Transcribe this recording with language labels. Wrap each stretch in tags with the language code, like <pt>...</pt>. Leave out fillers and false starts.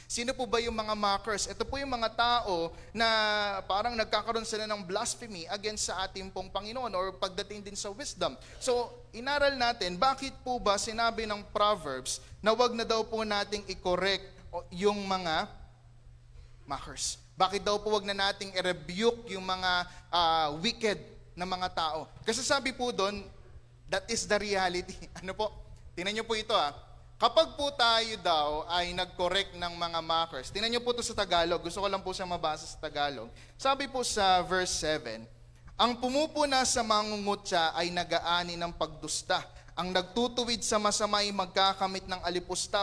<tl>Sino po ba yung mga mockers? Ito po yung mga tao na parang nagkakaroon sila ng blasphemy against sa ating pong Panginoon or pagdating din sa wisdom. So, inaral natin, bakit po ba sinabi ng Proverbs na wag na daw po nating i-correct yung mga mockers? Bakit daw po wag na nating i-rebuke yung mga wicked na mga tao? Kasi sabi po doon,</tl> <en>that is the reality.</en> <tl>Ano po? Tingnan niyo po ito Kapag po tayo daw ay nag-correct ng mga mockers, tingnan niyo po ito sa Tagalog. Gusto ko lang po siya mabasa sa Tagalog. Sabi po sa verse 7, ang pumupuna sa mangungutya ay nag-aani ng pagdusta. Ang nagtutuwid sa masama ay magkakamit ng alipusta.</tl>